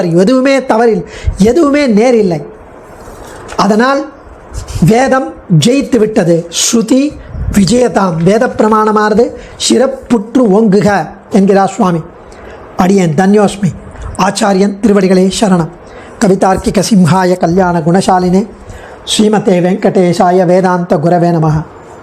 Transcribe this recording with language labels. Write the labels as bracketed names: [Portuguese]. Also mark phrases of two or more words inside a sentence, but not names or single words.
[Tamil] எதுவுமே தவறில், எதுவுமே நேரில்லை. அதனால் வேதம் ஜெயித்து விட்டது. [Sanskrit] श्रुति विजयताम्, [Tamil] வேத பிரமாணமானது சிறப்புற்று ஓங்குக என்கிறார் சுவாமி. அடியேன் தன்யோஸ்மி. ஆச்சாரியன் திருவடிகளே சரணம். [Sanskrit] कवितार्किक सिंहाय कल्याण गुणशालिने श्रीमते वेङ्कटेशाय वेदान्त गुरवे नमः.